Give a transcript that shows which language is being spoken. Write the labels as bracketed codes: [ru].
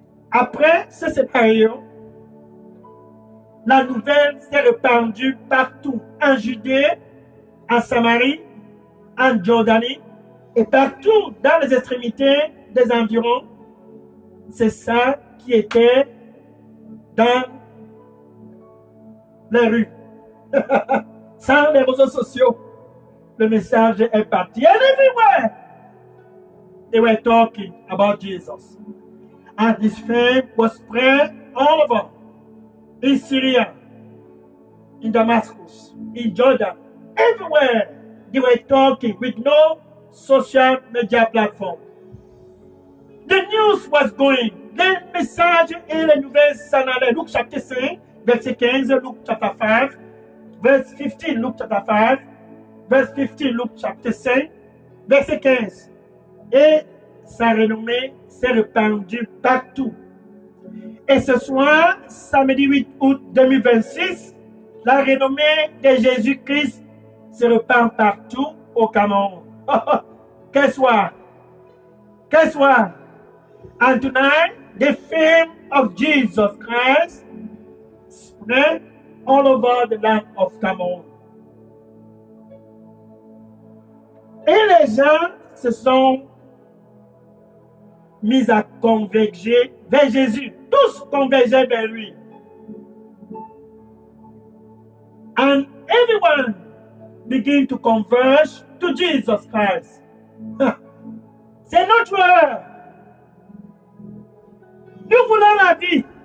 [fr] Après ce scénario, la nouvelle s'est répandue partout, en Judée, en Samarie, en Jordanie, et partout dans les extrémités des environs. C'est ça qui était dans les rues. Sans les réseaux sociaux, le message est parti. [en] And everywhere, they were talking about Jesus. And his fame was spread all over. In Syria, in Damascus, in Jordan, everywhere they were talking with no social media platform. The news was going. [fr] Le message et les nouvelles s'en allaient. Luc chapitre 5, verset 15, Luc chapitre 5, verse 15, Luc chapitre 5, verse 15, Luc chapitre 5, verset 15. Et sa renommée s'est répandue partout. Et ce soir, samedi 8 août 2026, la renommée de Jésus-Christ se répand partout au Cameroun. Quel soir! Quel soir! [en] And tonight, the fame of Jesus Christ spread all over the land of Cameroun. [fr] Et les gens se sont mis à converger vers Jésus. Tous convergeaient vers lui. [en] And everyone began to converge to Jesus Christ. [fr] C'est notre heure. Nous voulons la vie.